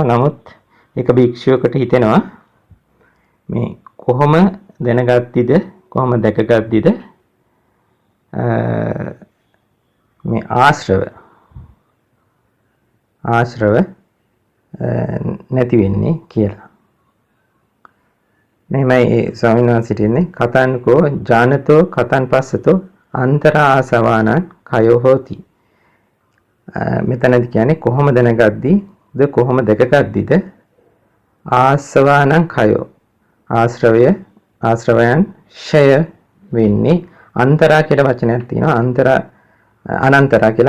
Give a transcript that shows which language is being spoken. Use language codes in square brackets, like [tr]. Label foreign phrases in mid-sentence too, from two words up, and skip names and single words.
[si] නමුත් එක භික්ෂුවකට හිතෙනවා මේ කොහොම දැනගත්තිද කොහොම දැකගත්තිද මේ ආශ්‍රව නැති වෙන්නේ කියලා. මෙහෙමයි ස්වාමීන් වහන්සේට ඉන්නේ [pi] කතන්කෝ ජානතෝ කතන් පස්සතෝ අන්තරා ආසවානං කයෝ හෝති. [si] මෙතනදී කියන්නේ කොහොම දැනගද්දිද කොහොම දැකගද්දිද [pi] ආසවානං කයෝ [si] ආශ්‍රවයන් ඡය වෙන්නේ. අන්තරා කියලා වචනයක් තියෙනවා. අනන්තරා කියලා.